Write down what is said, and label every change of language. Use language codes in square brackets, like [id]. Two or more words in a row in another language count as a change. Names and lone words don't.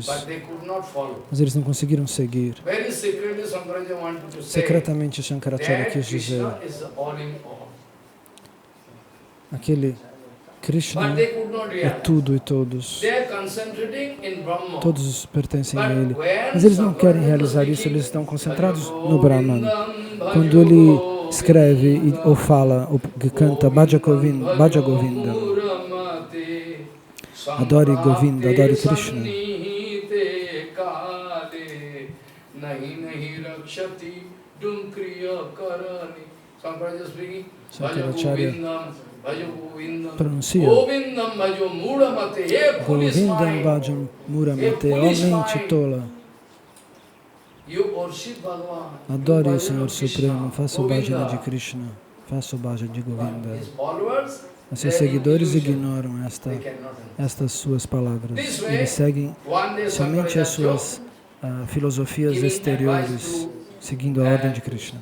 [pt] Mas eles não conseguiram seguir. Secretamente Shankaracharya quis dizer aquele Krishna é tudo e todos. Todos pertencem a Ele. Mas eles não querem realizar isso, eles estão concentrados no Brahman. Quando ele escreve ou fala, ou canta [sa] Bhaja Govinda, [pt] adore Govinda, adore Krishna. [sa] Shankaracharya pronuncia Govindam Bhajam Muramate, [pt] ó mente tola. Adore o Senhor Supremo, faça o bhajana de Krishna, faça o bhajana de Govinda. Os seus seguidores ignoram estas suas palavras. Eles seguem somente as suas filosofias exteriores, seguindo a ordem de Krishna.